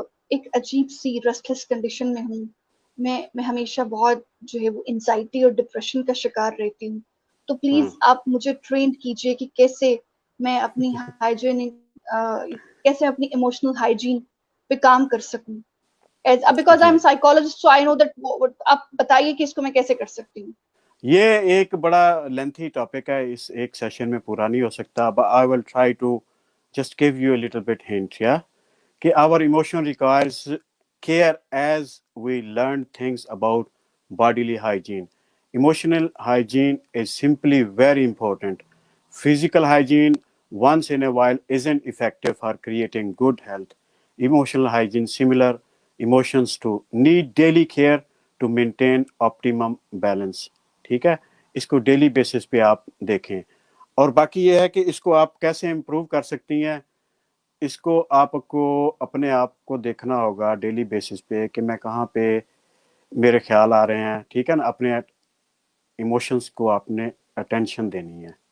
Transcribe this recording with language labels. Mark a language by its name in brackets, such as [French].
[Urdu] ایک عجیب سی restless condition میں ہوں، میں ہمیشہ بہت جو ہے وہ انزائٹی اور ڈپریشن کا شکار رہتی ہوں، تو پلیز آپ مجھے ٹرینڈ کیجئے کہ کیسے میں اپنی ہائیجین، کیسے اپنی ایموشنل ہائیجین پہ کام کر سکوں. [English] because I [Urdu] جی، [English] I'm psychologist so I know that. [Urdu] آپ بتائیے کہ اس کو میں کیسے کر سکتی ہوں. یہ ایک بڑا لینتھی ٹاپک ہے، اس ایک سیشن میں پورا نہیں ہو سکتا. [English] I will try to just give you a little bit hint, yeah, کہ our emotion requires care as we learn things about bodily hygiene. Emotional hygiene is simply very important. Physical hygiene once in a while isn't effective for creating good health. Emotional hygiene similar, emotions to need daily care to maintain optimum balance. [Urdu] ٹھیک ہے. اس کو daily basis پہ آپ دیکھیں. اور باقی یہ ہے کہ اس کو آپ کیسے امپروو کر سکتی ہیں. اس کو آپ کو اپنے آپ کو دیکھنا ہوگا ڈیلی بیسس پہ کہ میں کہاں پہ میرے خیال آ رہے ہیں. ٹھیک ہے نا. اپنے ایموشنس کو آپ نے اٹینشن دینی ہے.